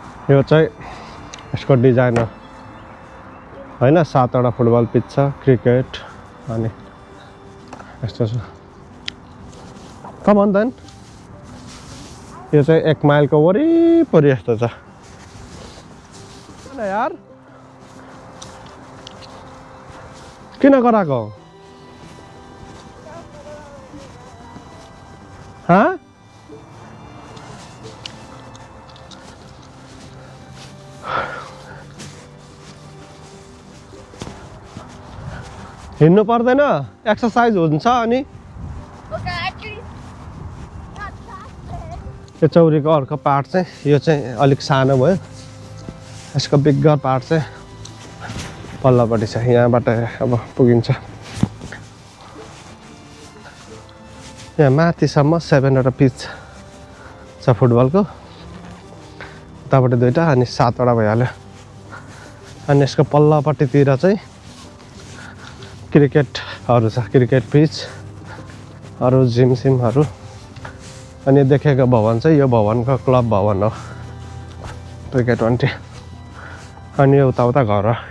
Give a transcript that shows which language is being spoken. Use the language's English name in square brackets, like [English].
[Nepali] यो चाहिँ यसको डिजाइन हो होइन 7वटा फुटबल पिच छ क्रिकेट अनि यस्तो छ [English] come on then [Nepali] यो चाहिँ 1 माइलको वरिपरि यस्तो छ यार किन गराएको हाँ हिँड्नु पर्दैन एक्सर्साइज हुन्छ अनि [English] Okay, actually, not that bad. [Nepali] यो चौरीको अर्को पार्ट चाहिँ यो चाहिँ अलिक सानो भयो यसको बिग्गर पार्ट चाहिँ पल्लोपट्टि छ यहाँबाट अब पुगिन्छ यहाँ माथिसम्म 7वटा पिच छ फुटबलको उताबाट 2टा अनि 7वटा भइहाल्यो अनि यसको पल्लोपट्टितिर चाहिँ क्रिकेटहरू छ क्रिकेट पिच अरू जिम सिमहरू अनि देखेको भवन चाहिँ यो भवनको क्लब भवन हो क्रिकेट 20 अनि यो उता घर